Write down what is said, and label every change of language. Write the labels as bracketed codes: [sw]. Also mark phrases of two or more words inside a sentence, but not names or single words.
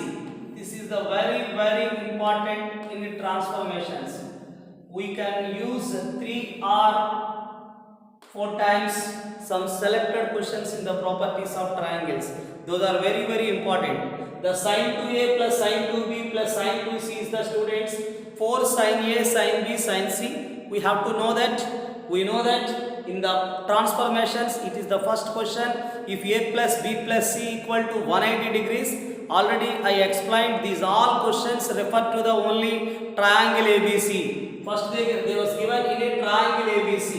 [en] This is the very important in the transformations. We can use 3 or 4 times some selected questions in the properties of triangles. Those are very important. The sin 2a plus sin 2b plus sin 2c is the students 4 sin a sin b sin c. We have to know that. We know that in the transformations it is the first question. If a plus b plus c equal to 180 degrees, already I explained these all questions refer to the only triangle ABC. First they was given in a triangle ABC.